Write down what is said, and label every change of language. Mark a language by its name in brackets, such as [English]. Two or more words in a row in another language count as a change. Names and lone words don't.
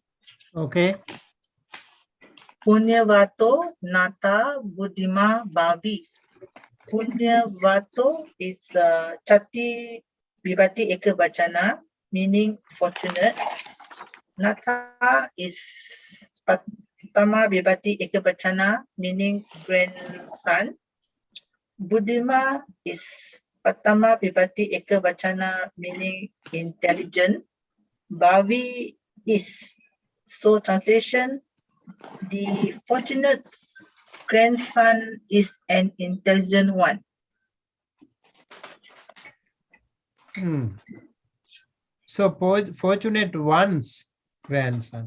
[English] Okay. [Pali] Punyavato Nata Buddhima Bhavi. [English] Punyavato is [Pali] Chati Vibhati Ekavachana, [English] meaning fortunate. Nata is [Pali] Patama Vibhati Ekavachana, [English] meaning grandson. Buddhima is [Pali] Patama Vibhati Ekavachana, [English] meaning intelligent. Bhavi is, so translation, the fortunate grandson is an intelligent one. So fortunate one's grandson.